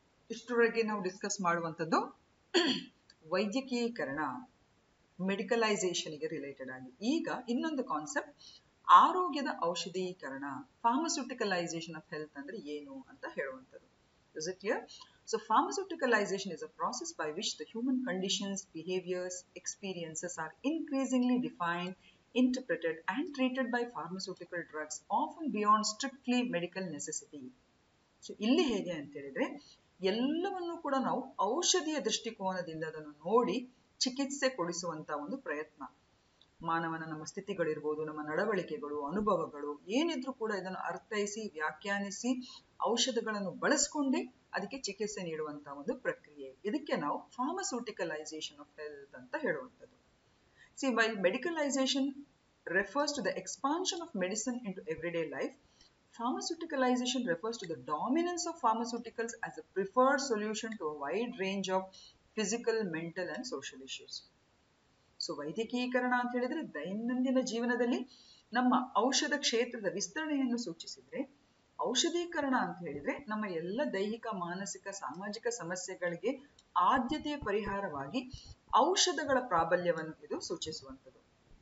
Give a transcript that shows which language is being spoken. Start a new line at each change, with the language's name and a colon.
Kannada: ಇಷ್ಟರವರೆಗೆ ನಾವು ಡಿಸ್ಕಸ್ ಮಾಡುವಂಥದ್ದು ವೈದ್ಯಕೀಕರಣ, ಮೆಡಿಕಲೈಸೇಷನ್ಗೆ ರಿಲೇಟೆಡ್ ಆಗಿ. ಈಗ ಇನ್ನೊಂದು ಕಾನ್ಸೆಪ್ಟ್ ಆರೋಗ್ಯದ ಔಷಧೀಕರಣ, ಫಾರ್ಮಸ್ಯೂಟಿಕಲೈಸೇಷನ್ ಆಫ್ ಹೆಲ್ತ್ ಅಂದ್ರೆ ಏನು ಅಂತ ಹೇಳುವಂಥದ್ದು.
English: Is it clear? So pharmaceuticalization is a process by which the human conditions, behaviors, experiences are increasingly defined, interpreted and treated by pharmaceutical drugs, often beyond strictly medical necessity.
Kannada: So ಇಲ್ಲಿ ಹೇಗೆ ಅಂತ ಹೇಳಿದ್ರೆ ಎಲ್ಲವನ್ನೂ ಕೂಡ ನಾವು ಔಷಧಿಯ ದೃಷ್ಟಿಕೋನದಿಂದ ಅದನ್ನು ನೋಡಿ ಚಿಕಿತ್ಸೆ ಕೊಡಿಸುವಂತ ಒಂದು ಪ್ರಯತ್ನ. ಮಾನವನ ನಮ್ಮ ಸ್ಥಿತಿಗಳಿರ್ಬೋದು, ನಮ್ಮ ನಡವಳಿಕೆಗಳು, ಅನುಭವಗಳು ಏನಿದ್ರು ಕೂಡ ಇದನ್ನು ಅರ್ಥೈಸಿ ವ್ಯಾಖ್ಯಾನಿಸಿ ಔಷಧಗಳನ್ನು ಬಳಸ್ಕೊಂಡೇ ಅದಕ್ಕೆ ಚಿಕಿತ್ಸೆ ನೀಡುವಂತಹ ಒಂದು ಪ್ರಕ್ರಿಯೆ. ಇದಕ್ಕೆ ನಾವು ಫಾರ್ಮಸ್ಯೂಟಿಕಲೈಸೇಷನ್ ಆಫ್ ಹೆಲ್ತ್ ಅಂತ ಹೇಳುವಂಥದ್ದು.
English: See, while medicalization refers to the expansion of medicine into everyday life, pharmaceuticalization refers to the dominance of pharmaceuticals as a preferred solution to a wide range of physical, mental and social issues.
Kannada: So ವೈದ್ಯಕೀಕರಣ ಅಂತ ಹೇಳಿದ್ರೆ ದೈನಂದಿನ ಜೀವನದಲ್ಲಿ ನಮ್ಮ ಔಷಧ ಕ್ಷೇತ್ರದ ವಿಸ್ತರಣೆಯನ್ನು ಸೂಚಿಸಿದ್ರೆ, ಔಷಧೀಕರಣ ಅಂತ ಹೇಳಿದ್ರೆ ನಮ್ಮ ಎಲ್ಲ ದೈಹಿಕ, ಮಾನಸಿಕ, ಸಾಮಾಜಿಕ ಸಮಸ್ಯೆಗಳಿಗೆ ಆದ್ಯತೆಯ ಪರಿಹಾರವಾಗಿ ಔಷಧಗಳ ಪ್ರಾಬಲ್ಯವನ್ನು ಇದು ಸೂಚಿಸುವಂಥದ್ದು.